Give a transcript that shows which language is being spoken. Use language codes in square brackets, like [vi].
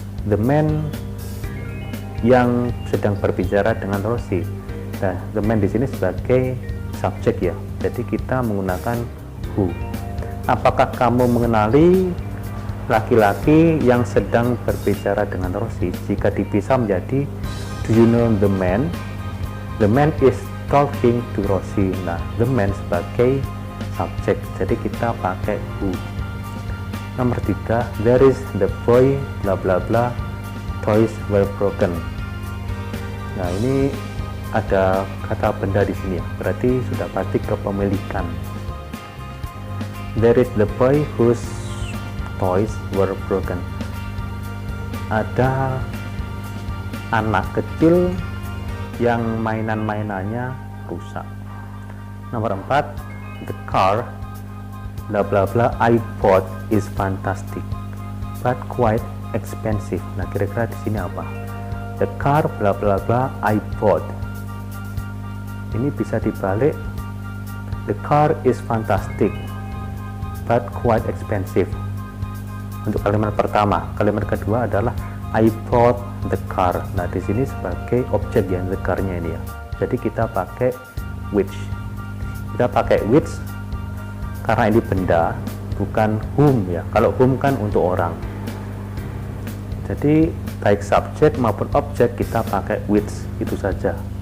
[en] The man [id] yang sedang berbicara dengan Rosie. Nah, [en] the man [id] di sini sebagai subjek ya. Jadi kita menggunakan who. Apakah kamu mengenali laki-laki yang sedang berbicara dengan Rosie? Jika dipisah menjadi [en] do you know the man? The man is talking to Rosie. Nah, the man [id] sebagai subjek, jadi kita pakai [en] who. [id] Nomor 3, [en] there is the boy bla bla bla toys were broken. [id] Nah, ini ada kata benda di sini ya, berarti sudah pasti kepemilikan. [en] There is the boy whose toys were broken. [id] Ada anak kecil yang mainan-mainannya rusak. Nomor 4, [en] the car bla bla bla I bought is fantastic but quite expensive. [id] Nah, kira-kira di sini apa? [en] The car bla bla bla I bought. [id] Ini bisa dibalik, [en] the car is fantastic but quite expensive. [id] Untuk kalimat pertama. Kalimat kedua adalah [en] I bought the car. [id] Nah, di sini sebagai objek yang the car-nya ini ya. Jadi kita pakai which. Kita pakai which karena ini benda, bukan whom ya. Kalau whom kan untuk orang. Jadi baik subjek maupun objek kita pakai which, itu saja.